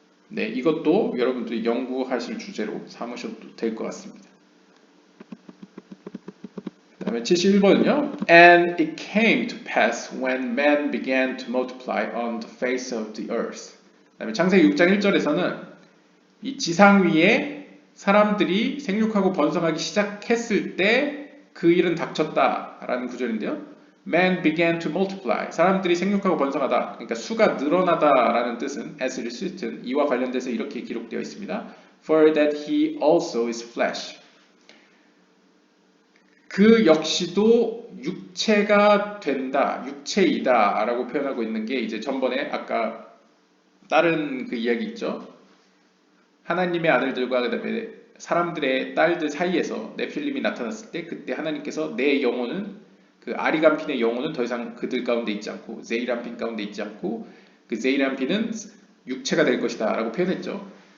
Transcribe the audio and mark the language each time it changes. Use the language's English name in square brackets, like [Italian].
[Korean] 네, 이것도 여러분들이 연구하실 주제로 삼으셔도 될 것 같습니다. 그 다음에 71번은요. [English] And it came to pass when man began to multiply on the face of the earth. [Korean] 그 다음에 창세기 6장 1절에서는 이 지상 위에 사람들이 생육하고 번성하기 시작했을 때 그 일은 닥쳤다라는 구절인데요. [English] Man began to multiply. [Korean] 사람들이 생육하고 번성하다. 그러니까 수가 늘어나다라는 뜻은 [English] as it is written [Korean] 이와 관련돼서 이렇게 기록되어 있습니다. [English] For that he also is flesh. [Korean] 그 역시도 육체가 된다, 육체이다 라고 표현하고 있는 게 이제 전번에 아까 다른 그 이야기 있죠. 하나님의 아들들과 그다음에 사람들의 딸들 사이에서 네필림이 나타났을 때 그때 하나님께서 내 영혼은 그 아리간핀의 영혼은 더 이상 그들 가운데 있지 않고 제이란핀 가운데 있지 않고 그 제이란핀은 육체가 될 것이다 라고 표현했죠.